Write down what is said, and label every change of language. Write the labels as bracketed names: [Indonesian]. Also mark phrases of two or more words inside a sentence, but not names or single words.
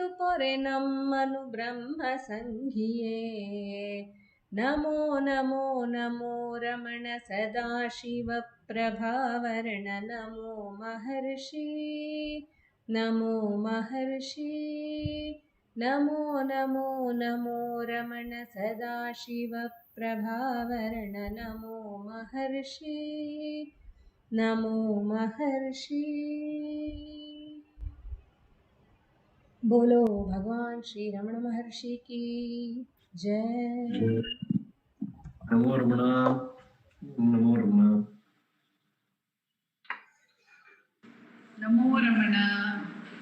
[Kannada] ಪೊರೆ ನಮ್ಮನು ಬ್ರಹ್ಮ ಸಂಘಿಯೇ ನಮೋ ನಮೋ ನಮೋ ರಮಣ ಸದಾಶಿವ ಪ್ರಭಾವರಣ ನಮೋ ಮಹರ್ಷಿ ನಮೋ ಮಹರ್ಷಿ ನಮೋ ನಮೋ ನಮೋ ರಮಣ ಸದಾಶಿವ ಪ್ರಭಾವರಣ ನಮೋ ಮಹರ್ಷಿ ನಮೋ ಮಹರ್ಷಿ। [Hindi] बोलो भगवान श्री रमण महर्षि की जय। नमो रमण नमो रमण नमो रमण